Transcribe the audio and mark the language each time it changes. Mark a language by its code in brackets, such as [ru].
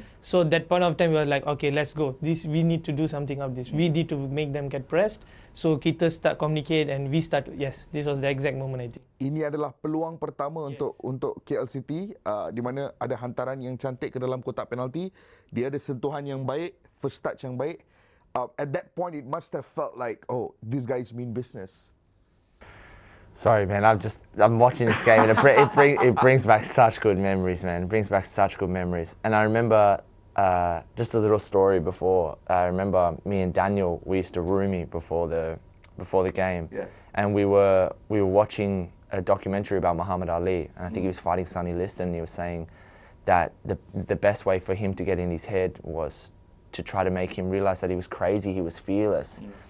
[en] So that point of time we were like, okay, let's go. This we need to do something of this. We need to make them get pressed. So [ms] kita [en] start communicate and we start. Yes, this was the exact moment I think. [ms] Ini adalah peluang pertama untuk KL City, di mana ada hantaran yang cantik ke dalam kotak penalti. Dia ada sentuhan yang baik, first touch yang baik. [en] At that point it must have felt like, oh, these guys mean business. Sorry, man. I'm watching this game, and it brings back such good memories, man. It brings back such good memories. And I remember just a little story before. I remember me and Daniel, we used to roomie before the game, and we were watching a documentary about Muhammad Ali, and I think he was fighting Sonny Liston. And he was saying that the best way for him to get in his head was to try to make him realize that he was crazy, he was fearless.